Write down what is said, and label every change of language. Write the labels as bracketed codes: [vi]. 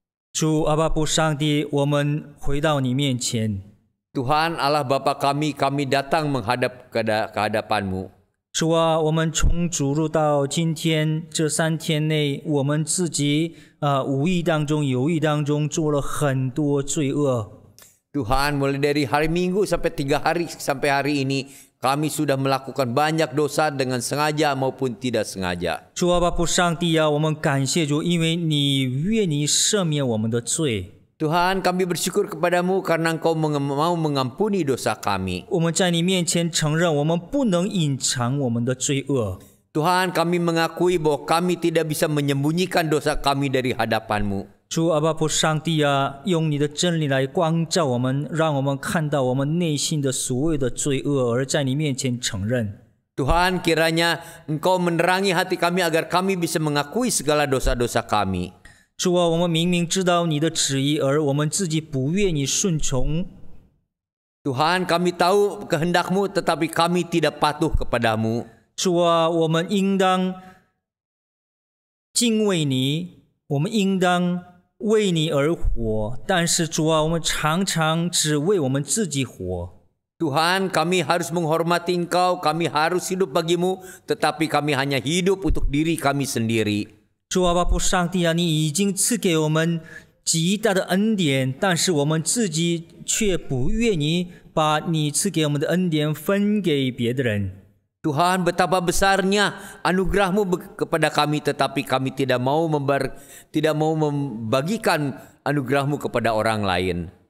[zh] 主阿爸父上帝，我们回到你面前。 [id] Tuhan Allah Bapa kami datang menghadap ke hadapan-Mu. [zh] 主啊，我们从主入到今天这3天内，我们自己无意当中、有意当中做了很多罪恶。 [id] Tuhan, mulai dari hari Minggu sampai 3 hari sampai hari ini, kami sudah melakukan banyak dosa dengan sengaja maupun tidak sengaja. [zh] 主啊，爸父上帝啊，我们感谢主，因为你愿意赦免我们的罪。 [id] Tuhan, kami bersyukur kepadamu karena Engkau mau mengampuni dosa kami. [zh] 我们在你面前承认，我们不能隐藏我们的罪恶。 [id] Tuhan, kami mengakui bahwa kami tidak bisa menyembunyikan dosa kami dari hadapan-Mu. [zh] 主阿爸父上帝啊，用你的真理来光照我们，让我们看到我们内心的所有的罪恶，而在你面前承认。 [id] Tuhan, kiranya Engkau menerangi hati kami agar kami bisa mengakui segala dosa-dosa kami. [zh] 主啊，我们明明知道你的旨意，而我们自己不愿意顺从。 [id] Tuhan, kami tahu kehendak-Mu, tetapi kami tidak patuh kepadamu. [zh] 主啊，我们应当敬畏你，我们应当为你而活。但是主啊，我们常常只为我们自己活。 [id] Tuhan, kami harus menghormati Engkau, kami harus hidup bagimu, tetapi kami hanya hidup untuk diri kami sendiri. [zh] 主啊，爸父上帝啊，你已经赐给我们极大的恩典，但是我们自己却不愿意把你赐给我们的恩典分给别的人。 [id] Tuhan, betapa besarnya anugerah-Mu kepada kami, tetapi kami tidak mau membagikan anugerah-Mu kepada orang lain.